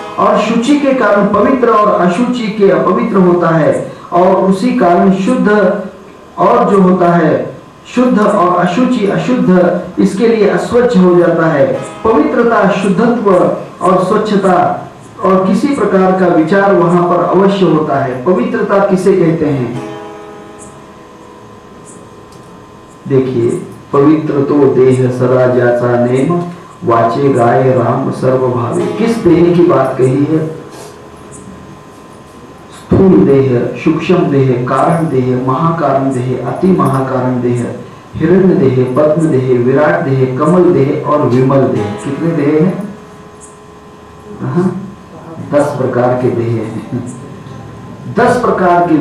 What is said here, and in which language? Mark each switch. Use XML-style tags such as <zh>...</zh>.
<hi>और शुचि के कारण पवित्र और अशुचि के अपवित्र होता है, और उसी कारण शुद्ध और जो होता है शुद्ध और अशुचि अशुद्ध, इसके लिए अस्वच्छ हो जाता है। पवित्रता, शुद्धत्व और स्वच्छता और किसी प्रकार का विचार वहां पर अवश्य होता है। पवित्रता किसे कहते हैं? देखिए,</hi> <mr>पवित्र तो देह सदा जाचा नेम, वाचे गाय राम सर्वभावे।</mr> <hi>किस देह की बात कही है? स्थूल देह, सूक्ष्म देह, कारण देह, महाकारण देह, अति महाकारण देह, हिरण्य देह, पद्म देह, विराट देह, कमल देह और विमल देह। कितने देह हैं? 10 प्रकार के देह हैं। 10 प्रकार के।</hi>